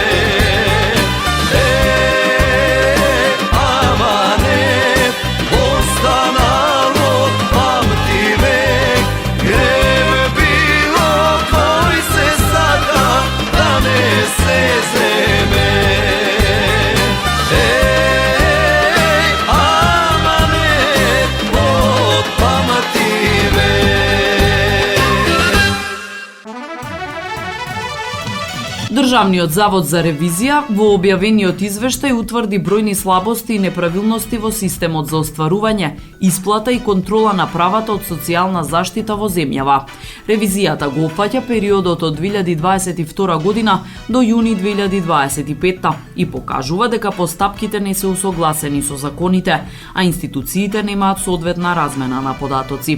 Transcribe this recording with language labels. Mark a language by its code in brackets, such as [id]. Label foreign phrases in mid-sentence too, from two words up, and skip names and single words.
[mk] Аманет, останал од памти век, грев било бој се сега, да не се земе. Аманет, од памти век. Државниот завод за ревизија во објавениот извештај утврди бројни слабости и неправилности во системот за остварување, исплата и контрола на правата од социјална заштита во земјава. Ревизијата го опфаќа периодот од 2022 година до јуни 2025 и покажува дека постапките не се усогласени со законите, а институциите немаат соодветна размена на податоци.